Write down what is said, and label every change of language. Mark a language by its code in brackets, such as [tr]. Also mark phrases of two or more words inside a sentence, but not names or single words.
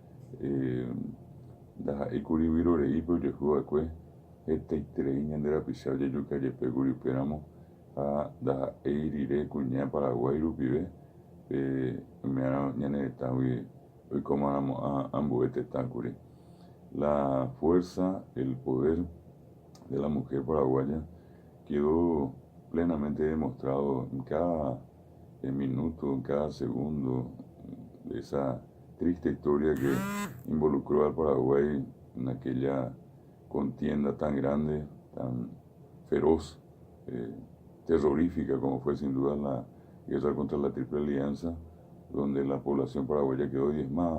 [gn] ndaha'éikuri vyrorei pe ojehuva'ekue hetaiterei ñande rapicha ojejukajepékuri upéramo ha ndaha'éi rire kuña Paraguay rupive ome'ãramo ñaneretãgui oikómaramo ambue tetákuri. [es] La fuerza, el poder de la mujer paraguaya quedó plenamente demostrado en cada minuto, en cada segundo de esa triste historia que involucró al Paraguay en aquella contienda tan grande, tan feroz, terrorífica como fue sin duda la guerra contra la Triple Alianza, donde la población paraguaya quedó diezmada.